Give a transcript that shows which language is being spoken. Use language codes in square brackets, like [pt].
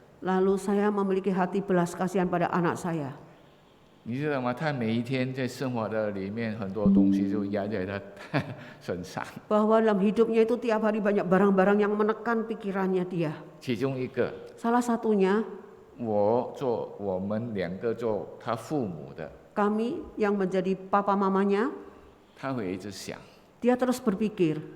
[id] Lalu saya memiliki hati belas kasihan pada anak saya. [zh] 你知道吗？他每一天在生活的里面，很多东西就压在他身上。 [id] Bahwa dalam hidupnya itu tiap hari banyak barang-barang yang menekan pikirannya dia. [zh] 其中一个， [id] Salah satunya [zh] 我们2个做他父母的， [id] kami yang menjadi papa mamanya, [zh] 他会一直想， [id] dia terus berpikir.